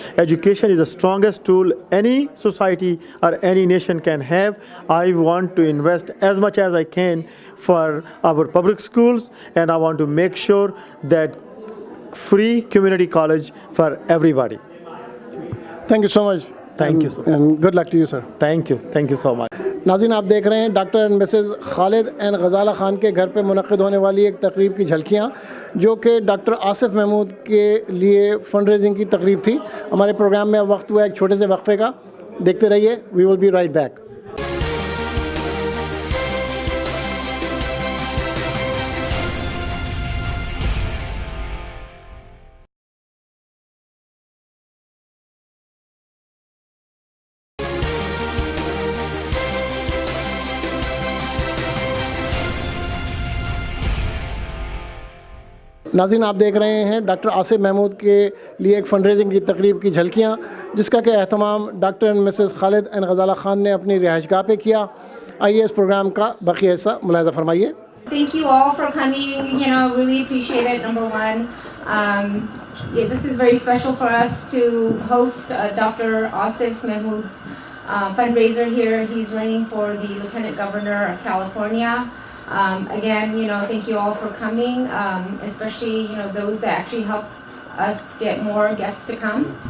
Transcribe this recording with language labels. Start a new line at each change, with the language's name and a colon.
English: Education is the strongest tool any society or any nation can have. I want to invest as much as I can for our public schools, and I want to make sure that free community college for everybody. Thank you so much. Thank you, sir. And good luck to you, sir. Thank you so much.
Hindi: नाज़रीन, आप देख रहे हैं doctor and Mrs Khalid and Ghazala Khan के घर पे मुनक़्क़िद होने वाली एक तकरीब की झलकियाँ, जो कि डॉक्टर आसिफ महमूद के लिए फंड रेजिंग की तकरीब थी। हमारे प्रोग्राम में अब वक्त हुआ एक छोटे से वक्फे का। देखते रहिए,
English: We will be right back.
Hindi: नाज़रीन, आप देख रहे हैं डॉक्टर आसिफ महमूद के लिए एक फंड रेजिंग की तकरीब की झलकियाँ, जिसका कि एहतमाम doctor and Mrs Khalid and Ghazala Khan ने अपनी रिहाइशगाह पे किया। आइए इस प्रोग्राम का बाकी हिस्सा मुलाहिज़ा फरमाइए।
English: Thank you all for coming. Really appreciate it. Number one, this is very special for us to host Dr. Asif Mahmood's fundraiser here. He's running for the Lieutenant Governor of California. Again, thank you all for coming, especially, those that actually help us get more guests to come.